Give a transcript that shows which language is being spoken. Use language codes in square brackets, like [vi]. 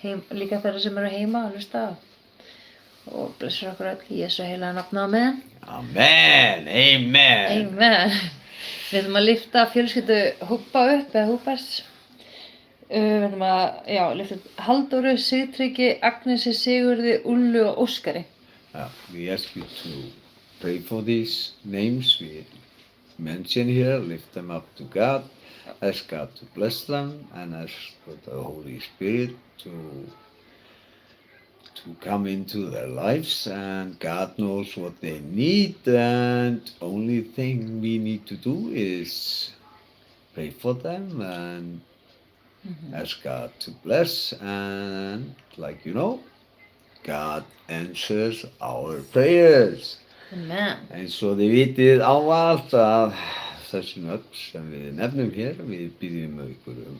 [is] Líka þeirra sem eru heima að hlusta og blessur okkur öll í Jesú heilaga nafni, amen. Amen, amen. Amen. Við ætlum að lyfta fjölskyldu Húbba upp, eða Húbbers. Við ætlum að lyfta Halldóru, Sigtryggi, Agnesi, Sigurði, Ullu og Óskari. [en] We ask you to pray for these names we mention here, lift them up to God, ask God to bless them, and ask for the Holy Spirit to come into their lives, and God knows what they need, and only thing we need to do is pray for them and ask God to bless, and like you know, God answers our prayers. Amen. [is] Eins og þið vitið ávallt að þessi nöfn sem við nefnum hér, við byggjum ykkur